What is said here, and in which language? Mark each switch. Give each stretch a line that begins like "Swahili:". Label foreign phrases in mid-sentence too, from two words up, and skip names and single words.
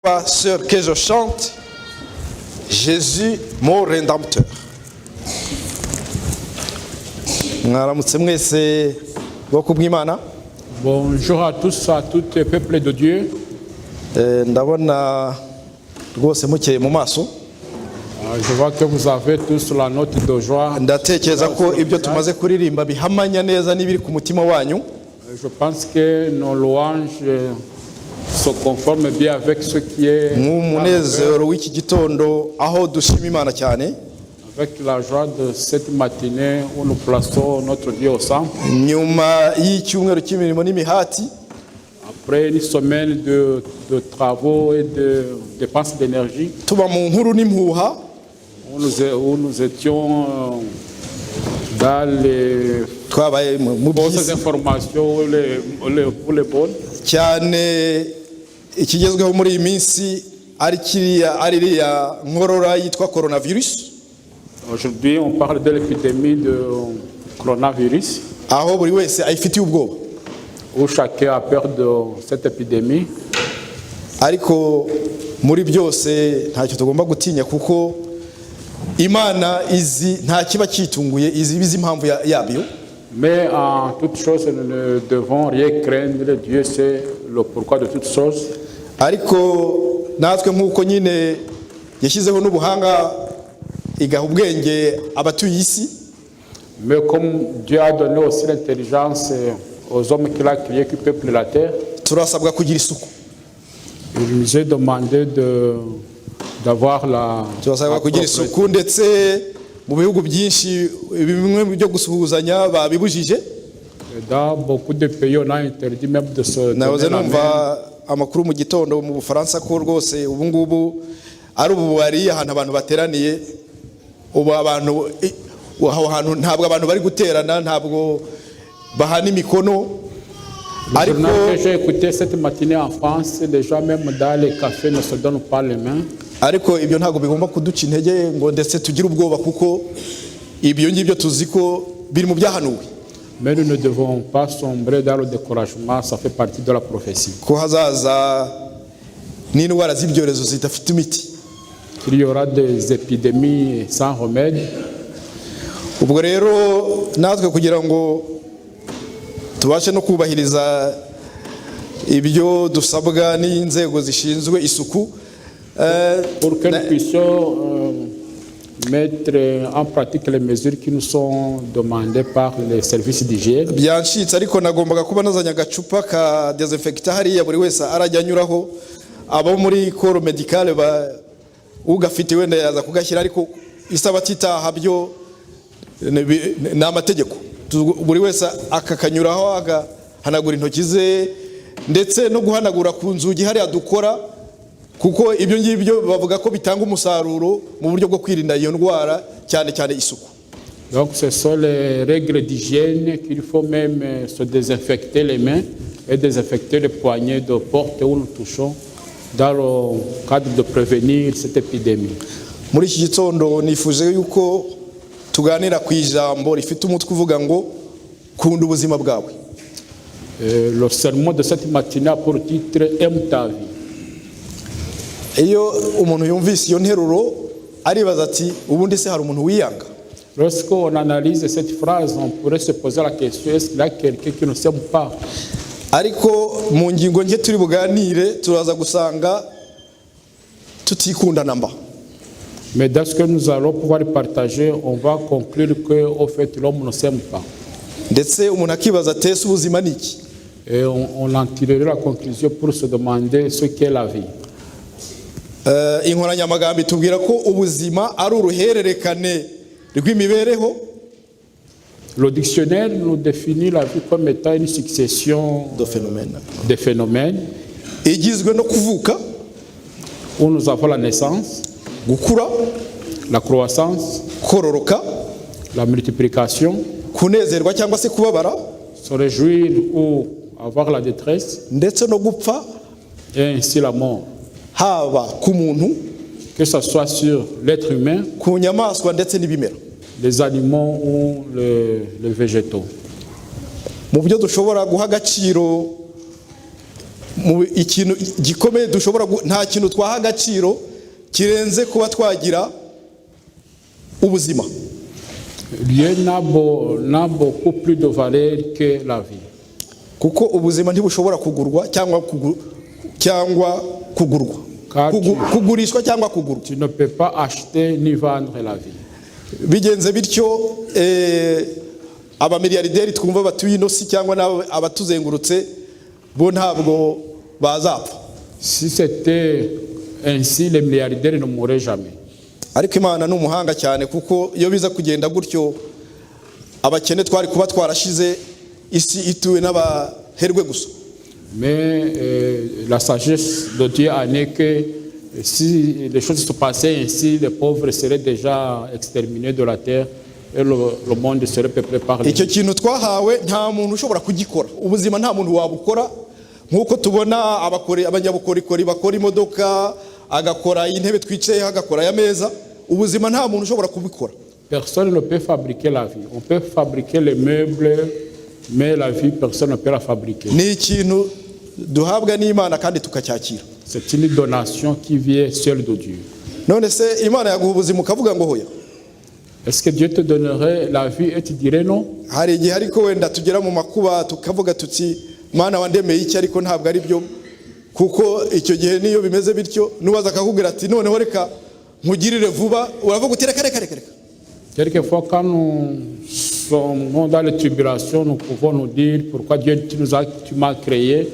French: Sœur, que je chante Jésus mon rédempteur.
Kinyarwanda: Mwaramutse mwese bwoko bw'Imana.
French: Bonjour à tous, à tout le peuple de Dieu.
Kinyarwanda: Ndabona rwose mukeye mu maso.
French: Je vois que vous avez tous la note de joie.
Kinyarwanda: Ndatekereza ko ibyo tumaze kuririmba bihamanya neza n'ibiri ku mutima wanyu.
French: Je pense que nos louanges se conforment bien avec ce qui est
Kinyarwanda: Nk'umunezero w'iki gitondo aho dushima Imana cyane.
French: avec la joie de cette matinée où nous plaçons notre Dieu au centre.
Kinyarwanda: Nyuma y'icyumweru cy'imirimo n'imihati,
French: Après une semaine de travaux et de dépenses d'énergie,
Kinyarwanda: tuba mu nkuru n'impuha,
French: où nous étions dans les
Kinyarwanda: twabaye mu
French: fausses
Kinyarwanda: by'isi
French: informations ou les bonnes.
Kinyarwanda: cyane. Ikigezweho muri iyi minsi ari iriya nkorora yitwa coronavirus,
French: Aujourd'hui, on parle de l'épidémie de coronavirus,
Kinyarwanda: aho buri wese ayifitiye ubwoba.
French: où chacun a peur de cette épidémie.
Kinyarwanda: Ariko muri byose ntacyo tugomba gutinya, kuko Imana izi nta kiba cyitunguye, izi impamvu yabyo.
French: Mais en toute chose, nous ne devons rien craindre. Dieu sait le pourquoi de toutes choses.
Kinyarwanda: Ariko natwe nk'uko nyine yashyizeho n'ubuhanga igaha ubwenge abatuye isi,
French: Mais comme Dieu a donné aussi l'intelligence aux hommes qu'il a créés qui peuplent la terre,
Kinyarwanda: turasabwa kugira isuku.
French: il nous est demandé d'avoir la
Kinyarwanda: Turasabwa kugira isuku, ndetse mu bihugu byinshi bimwe byo gusuhuzanya babibujije.
French: Dans beaucoup de pays, on a interdit même de se
Kinyarwanda: Nahoze
French: donner la main.
Kinyarwanda: numva amakuru mu gitondo mu Bufaransa ko rwose ubu ngubu ari ububari ahantu abantu bateraniye. Ubu abantu aho hantu ntabwo abantu bari guterana, ntabwo bahana imikono.
French: Le journal que j'ai écouté cette matinée en France, les gens même dans les cafés ne se donnent pas les mains.
Kinyarwanda: Ariko ibyo ntabwo bigomba kuduca intege ngo ndetse tugire ubwoba, kuko ibyo ngibyo tuzi ko biri mu byahanuwe
French: Mais nous ne devons pas sombrer dans le découragement, ça fait partie de la prophétie.
Kinyarwanda: ko hazaza n'indwara z'ibyorezo zidafite imiti.
French: Il y aura des épidémies sans remède.
Kinyarwanda: Ubwo rero natwe kugira ngo tubashe no kubahiriza ibyo dusabwa n'inzego zishinzwe isuku,
French: Pour que nous puissions mettre en pratique les mesures qui nous sont demandées par les services d'hygiène.
Kinyarwanda: byanshitse ariko nagombaga kuba nazanye agacupa ka desinfectant hariya buri wese arajya anyuraho. Abo muri
French: corps medical
Kinyarwanda: ugafite wenda yaza kugashyira, ariko isaba titaha byo ni amategeko. Buri wese akakanyuraho agahanagura intoki ze, ndetse no guhanagura ku nzugi hariya dukora, kuko ibyo ngibyo bavuga ko bitanga umusaruro mu buryo bwo kwirinda iyo ndwara, cyane cyane isuku.
French: Donc ce sont les règles d'hygiène qu'il faut même se désinfecter les mains et désinfecter les poignées de porte où nous touchons dans le cadre de prévenir cette épidémie.
Kinyarwanda: Muri iki gitondo nifuje yuko tuganira ku ijambo rifite umutwe uvuga ngo kunda ubuzima bwawe.
French: Le sermon de cette matinée a pour titre Aime ta vie.
Kinyarwanda: Iyo umuntu yumvise iyo nteruro aribaza ati ubundi se hari umuntu wiyanga?
French: Lorsqu'on analyse cette phrase, on pourrait se poser la question, est-ce qu'il y a quelqu'un qui ne s'aime pas?
Kinyarwanda: Ariko mu ngingo nke turi buganire turaza gusanga tutikunda namba.
French: Mais dans ce que nous allons pouvoir partager, on va conclure qu'au fait, l'homme ne s'aime pas.
Kinyarwanda: Ndetse umuntu akibaza ati ese ubuzima ni iki?
French: Et on en tirera la conclusion pour se demander ce qu'est la vie.
Kinyarwanda: Inkoranyamagambo itubwira ko ubuzima ari uruhererekane rw'imibereho.
French: Le dictionnaire nous définit la vie comme étant une succession de phénomènes
Kinyarwanda: igizwe no kuvuka,
French: où nous avons la naissance,
Kinyarwanda: gukura,
French: la croissance,
Kinyarwanda: kororoka,
French: la multiplication,
Kinyarwanda: kunezerwa cyangwa se kubabara,
French: se réjouir ou avoir la détresse,
Kinyarwanda: ndetse no gupfa,
French: et ainsi la mort.
Kinyarwanda: haba ku muntu,
French: Que ce soit sur l'être humain,
Kinyarwanda: ku nyamaswa ndetse n'ibimera.
French: les animaux ou les végétaux.
Kinyarwanda: Mu byo dushobora guha agaciro mu ikintu gikomeye dushobora nta kintu twaha agaciro kirenze kuba twagira ubuzima.
French: Rien n'a beaucoup plus de valeur que la vie.
Kinyarwanda: Kuko ubuzima ntibushobora kugurwa cyangwa kugurwa. Kugurishwa cyangwa kugurwa.
French: Tu ne peux pas acheter ni vendre la vie.
Kinyarwanda: Bigenze bityo abamiliyarderi twumva batuye ino si cyangwa abatuzengurutse bo ntabwo bazapfa.
French: Si c'était ainsi, les milliardaires ne mourraient jamais.
Kinyarwanda: Ariko Imana ni umuhanga cyane kuko iyo biza kugenda gutyo abakene twari kuba twarashize isi ituwe n'abaherwe gusa.
French: Mais la sagesse de Dieu en est que si les choses se passaient ainsi, les pauvres seraient déjà exterminés de la terre et le monde serait peuplé par les.
Kinyarwanda: Icyo kintu twahawe nta muntu ushobora kugikora. Ubuzima nta muntu wabukora nkuko tubona abanyabukorikori bakora imodoka, agakora intebe twicaye, agakora ya meza. Ubuzima nta muntu ushobora kubikora.
French: Personne ne peut fabriquer la vie. On peut fabriquer les meubles, mais la vie, personne ne peut la fabriquer.
Kinyarwanda: Ni ikintu duhabwa n'Imana kandi tukacyakira.
French: C'est une donation qui vient seule de Dieu.
Kinyarwanda: None se Imana yaguha ubuzima ukavuga ngo hoya?
French: Est-ce que Dieu te donnerait la vie et tu dirais non?
Kinyarwanda: Hari igihe ariko wenda tugera mu makuba tukavuga tuti Mana wandemeye iki ariko ntabwo ari byo, kuko icyo gihe niyo bimeze bityo nubaza akakubwira ati noneho reka nkugirire vuba, uravuga uti reka.
French: Quelquefois, quand nous sommes dans les tribulations, nous pouvons nous dire pourquoi Dieu tu m'as créé.